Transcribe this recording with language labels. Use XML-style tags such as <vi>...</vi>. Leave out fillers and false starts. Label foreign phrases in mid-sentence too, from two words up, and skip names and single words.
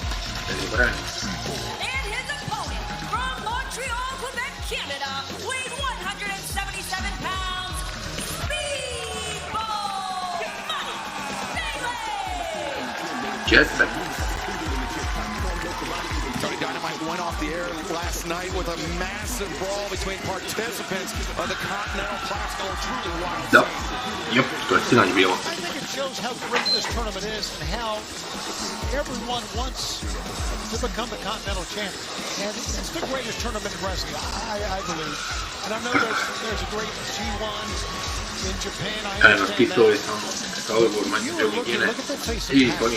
<en>And his opponent from Montreal, Quebec, Canada, weighs 177 pounds, Speedball Mike Bailey. Tony Dynamite went off the air last night with a massive brawl between participants of the Continental Classic. Truly wild.</en> <hr>Yep, to je sinoć bilo.</hr> <en>I think it shows how great this tournament is and how everyone wants to become the Continental Champion. And it's the greatest tournament in wrestling, I believe. And I know there's a great G1 in Japan. I understand that. Look at the faces.</en>